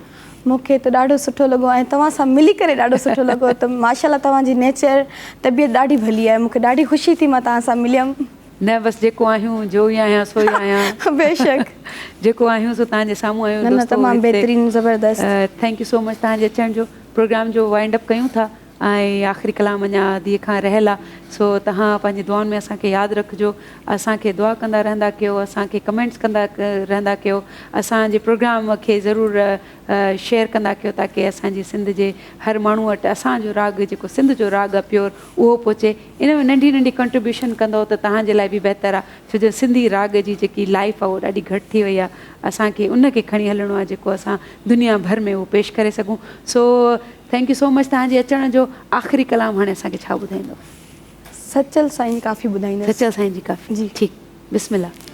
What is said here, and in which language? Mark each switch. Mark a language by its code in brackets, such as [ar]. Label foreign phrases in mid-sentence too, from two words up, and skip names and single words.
[sd] मूंखे त ॾाढो सुठो लॻो ऐं तव्हां सां मिली करे ॾाढो सुठो लॻो। त माशाल्लाह तव्हांजी नेचर तबियत ॾाढी भली आहे, मूंखे ॾाढी ख़ुशी थी मां तव्हां सां मिलियमि। न बसि जेको आहियूं जो ई आहियां सो ई आहियां। बेशक। जेको आहियूं सो तव्हांजे साम्हूं आहियूं। न तमामु बहितरीनु ज़बरदस्त। [en] thank you so much [sd] तव्हांजे अचण जो। प्रोग्राम जो [en] wind up [sd] कयूं था ऐं आख़िरी कलाम अञा धीअ खां रहियल आहे, सो तव्हां पंहिंजी दुआनि में असांखे यादि रखिजो, असांखे दुआ कंदा रहंदा कयो, असांखे कमेंट्स कंदा रहंदा कयो, असांजे प्रोग्राम खे ज़रूरु शेयर कंदा कयो ताकी असांजी सिंध जे हर माण्हू वटि असांजो राग जेको सिंध जो राग आहे प्योर उहो पहुचे। इन में नंढी नंढी कंट्रीब्यूशन कंदो त तव्हांजे लाइ बि बहितर आहे, छो जो सिंधी राग जी जेकी लाइफ आहे उहो ॾाढी घटि थी वई आहे। असांखे उनखे खणी हलणो आहे जेको असां दुनिया भर में उहो पेश करे सघूं। सो [en] thank you so much [sd] तव्हांजे अचण जो। आख़िरी कलाम हाणे असांखे छा ॿुधाईंदो? सचल साईं जी काफ़ी ॿुधाईंदसि। सचल साईं जी काफ़ी जी ठीकु, बिस्मिल्लाह।